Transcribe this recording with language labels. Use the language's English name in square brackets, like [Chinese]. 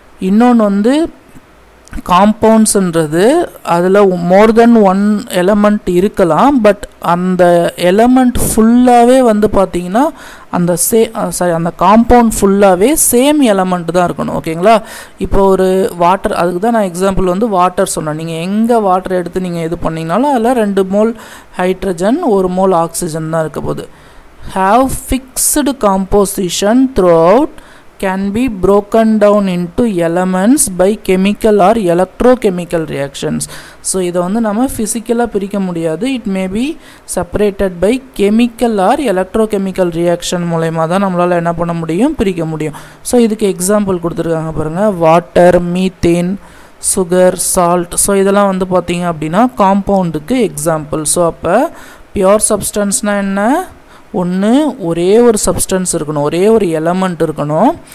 [Tamil] இன்னொன்று வந்து காம்பவுண்ட்ஸ்ன்றது அதில் மோர் தென் ஒன் எலமெண்ட் இருக்கலாம், பட் அந்த எலமெண்ட் ஃபுல்லாகவே வந்து பார்த்திங்கன்னா அந்த அந்த காம்பவுண்ட் ஃபுல்லாகவே சேம் எலமெண்ட் தான் இருக்கணும் ஓகேங்களா. இப்போ ஒரு வாட்டர், அதுக்கு தான் நான் எக்ஸாம்பிள் வந்து வாட்டர் சொன்னேன். நீங்கள் எங்கே வாட்டர் எடுத்து நீங்கள் இது பண்ணிங்கனாலும் அதில் 2 mole ஹைட்ரஜன் 1 mole ஆக்சிஜன் தான் இருக்க போகுது. [English] Have fixed composition throughout, can be broken down into elements by chemical or electrochemical reactions. [Tamil] So இதை வந்து நம்ம ஃபிசிக்கலாக பிரிக்க முடியாது. [English] it may be separated by chemical or electrochemical reaction [Tamil] மூலயமா தான் நம்மளால் என்ன பண்ண முடியும், பிரிக்க முடியும். ஸோ இதுக்கு எக்ஸாம்பிள் கொடுத்துருக்காங்க பாருங்கள், water, methane, sugar, salt. So இதெல்லாம் வந்து பார்த்திங்க அப்படின்னா காம்பவுண்டுக்கு எக்ஸாம்பிள். ஸோ அப்போ பியோர் சப்ஸ்டன்ஸ்னால் என்ன, ஒன்று ஒரே ஒரு சப்ஸ்டன்ஸ் இருக்கணும், ஒரே ஒரு எலமெண்ட் இருக்கணும்.